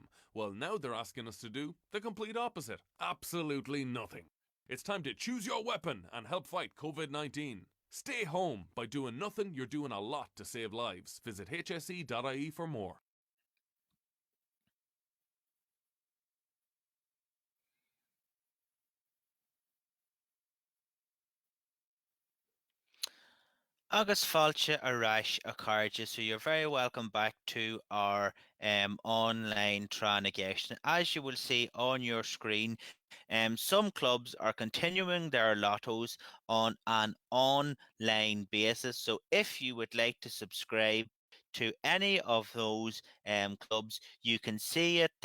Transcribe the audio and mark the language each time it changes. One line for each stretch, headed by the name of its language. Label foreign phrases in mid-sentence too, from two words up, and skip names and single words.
English: Well, now they're asking us to do the complete opposite. Absolutely nothing. It's time to choose your weapon and help fight COVID-19. Stay home. By doing nothing, you're doing a lot to save lives. Visit hse.ie for more.
Irish: Agus fáilte aráis a cairde,
English: so you're very welcome back to our online Fermanagh GAA. As you will see on your screen, some clubs are continuing their lottos on an online basis. So if you would like to subscribe to any of those clubs, you can see it.